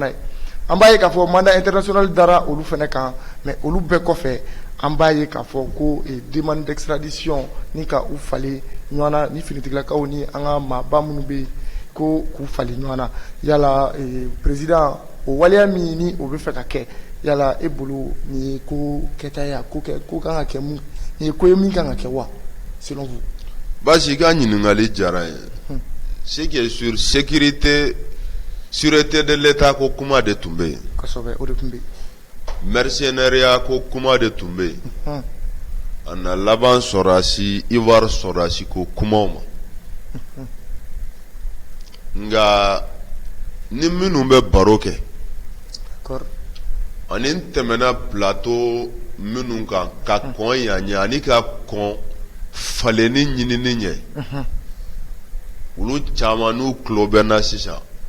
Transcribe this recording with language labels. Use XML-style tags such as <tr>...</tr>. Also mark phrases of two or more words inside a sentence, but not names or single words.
<bm>ye an b'a ye k'a fɔ</bm> <fr>mandat international</fr> <bm>dara olu fana kan mais olu bɛɛ kɔfɛ an b'a ye k'a fɔ ko</bm> <fr>demande d'extradition</fr> <bm>ni ka u falen ɲɔgɔn na ni finitigilakaw ni an ka maaba minnu bɛ yen ko k'u falen ɲɔgɔn na yala président o waleya min ni o bɛ fɛ ka kɛ yala e bolo nin ye ko kɛta ye ko kan ka kɛ mun nin ye ko ye min kan ka kɛ wa</bm> <fr>selon vous.</fr> <bm>basi i ka ɲininkali diyara n ye</bm> <fr>ce qui est sur sûreté de l'état</fr> <bm>ko kuma de tun bɛ yen kosɛbɛ o de tun bɛ yen mercenaria ko kuma de tun bɛ yen a na laban sɔrɔdasi Ivoire sɔrɔdasi ko kumaw ma nka ni minnu bɛ baro kɛ ani n tɛmɛna plateau minnu kan ka kɔn yan ɲɛ ani ka kɔn falenni ɲinini ɲɛ olu caman n'u tulo bɛ n na sisan</bm>